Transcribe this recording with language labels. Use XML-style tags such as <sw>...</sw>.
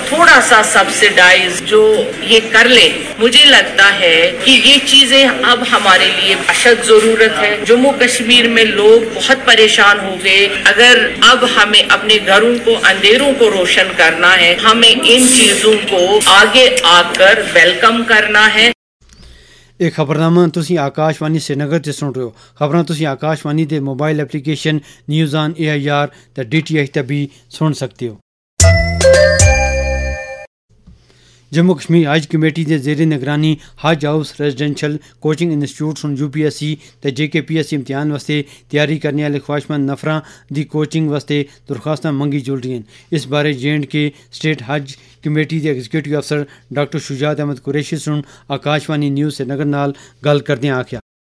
<ur>تھوڑا سا سبسیڈائز جو یہ کر لیں, مجھے لگتا ہے کہ یہ چیزیں اب ہمارے لیے اشد ضرورت ہے. جموں کشمیر میں لوگ بہت پریشان ہو گئے, اگر اب ہمیں اپنے گھروں کو اندھیروں کو روشن کرنا ہے, ہمیں ان چیزوں کو آگے آ کر ویلکم کرنا ہے.</ur> <phr>ایک خبرنامہ تسی آکاشوانی سری نگر سے سن رہے ہو. خبریں تسی آکاشوانی دے موبائل اپلیکیشن نیوز آن اے آئی آر تے ڈی ٹی ایچ تے بھی سن سکتے ہو. جموں کشمیر حج کمیٹی کے زیر نگرانی حج ہاؤس ریزیڈینشل کوچنگ انسٹیٹیوٹ سن یو پی ایس سی تے جے کے پی ایس سی امتحان واسطے تیاری کرنے والے خواہشمند نفران دی کوچنگ واسطے درخواستیں منگی جل رہی ہیں. اس بارے جے اینڈ کے سٹیٹ حج کمیٹی کے ایگزیکٹو افسر ڈاکٹر شجاعت احمد قریشی سن آکاشوانی نیوز سری نگر نال گل کردیا آخیا.</phr>